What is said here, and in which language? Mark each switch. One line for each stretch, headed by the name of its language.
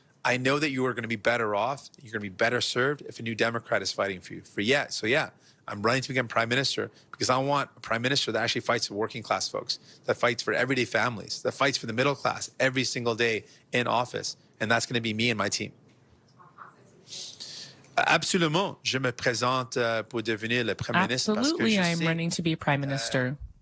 English: I know that you are going to be better off, you're going to be better served if a New Democrat is fighting for you. I'm running to become Prime Minister because I want a Prime Minister that actually fights for working class folks, that fights for everyday families, that fights for the middle class every single day in office. And that's going to be me and my team.
French: Absolument. Je me présente pour devenir le Premier ministre.
English: Absolutely, I'm running to be Prime Minister.